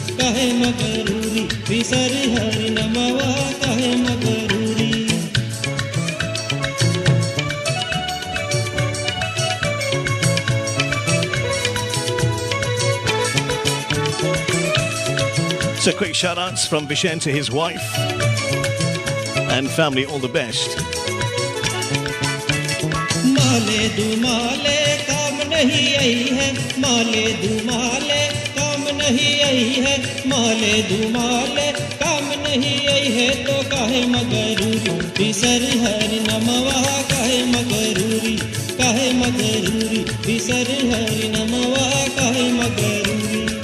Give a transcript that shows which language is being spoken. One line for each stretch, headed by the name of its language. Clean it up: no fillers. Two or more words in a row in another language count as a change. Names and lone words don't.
Bhojpuri: बिसर हरि नमवा काहे मगरूरी
English: So quick shout outs from Vishen to his wife and family, all the best.
Bhojpuri: माले दुमाले काम नहीं आई है, माले दुमाले काम नहीं आई है, माले दुमाले काम नहीं आई है तो काहे मगरूरी बिसर हरि नमवा काहे मगरूरी बिसर हरि नमवा काहे मगरूरी